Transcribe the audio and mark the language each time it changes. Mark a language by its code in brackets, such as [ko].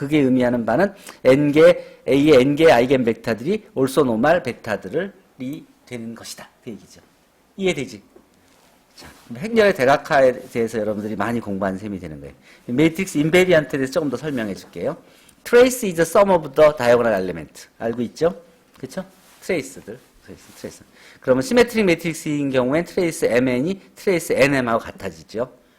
[ko] 그게 의미하는 바는 n개 A의 n개 아이겐 벡터들이 올소노멀 벡터들이 되는 것이다. 그 얘기죠. 이해되지? 자, 행렬의 대각화에 대해서 여러분들이 많이 공부한 셈이 되는 거예요. 매트릭스 인베리언트에 대해서 조금 더 설명해 줄게요. [en] Trace is the sum of the diagonal element. [ko] 알고 있죠? 그렇죠? 트레이스들. 트레이스. 그러면 시메트릭 매트릭스인 경우엔 트레이스 MN이 트레이스 NM하고 같아지죠.